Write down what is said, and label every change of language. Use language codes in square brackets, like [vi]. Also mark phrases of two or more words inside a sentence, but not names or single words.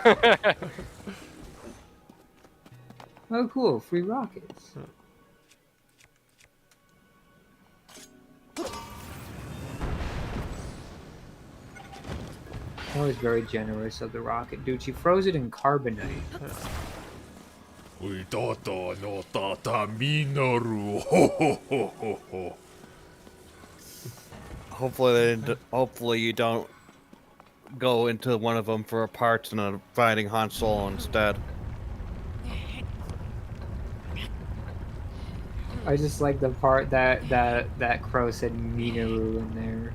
[en] Oh cool, free rockets. That was very generous of the rocket. Dude, she froze it in carbonite. We toto no tata Minoru. Ho ho ho ho ho. Hopefully you don't go into one of them for a parts and a fighting Han Solo instead. I just like the part that Crow said Minoru in there.